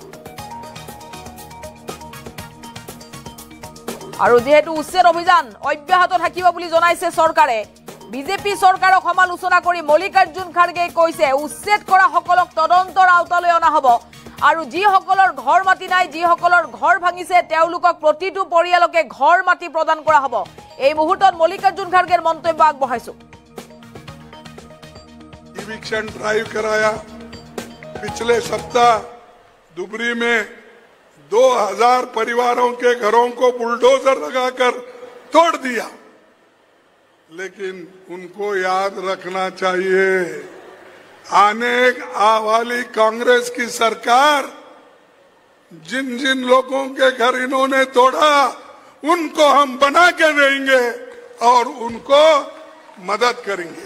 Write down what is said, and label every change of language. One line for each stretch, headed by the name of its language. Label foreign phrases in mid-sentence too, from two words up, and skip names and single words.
Assamese: আৰু যেহেতু উচ্ছেদ অভিযান অব্যাহত থাকিব বুলি জনাইছে চৰকাৰে, বিজেপি চৰকাৰক সমালোচনা কৰি মল্লিকাৰ্জুন খাৰ্গে কৈছে উচ্ছেদ কৰা সকলক তদন্তৰ আওতালৈ অনা হ'ব আৰু যিসকলৰ ঘৰ মাটি নাই যিসকলৰ ঘৰ ভাঙিছে তেওঁলোকক প্ৰতিটো পৰিয়ালকে ঘৰ মাটি প্ৰদান কৰা হ'ব। এই মুহূৰ্তত মল্লিকাৰ্জুন খাৰ্গেৰ মন্তব্য আগবঢ়াইছো।
English: eviction drive
Hindi: कराया। पिछले सप्ताह धुबरी में 2000 परिवारों के घरों को बुलडोजर लगाकर तोड़ दिया। लेकिन उनको याद रखना चाहिए आने वाली कांग्रेस की सरकार जिन जिन लोगों के घर इन्होंने तोड़ा उनको हम बना के देंगे और उनको मदद करेंगे।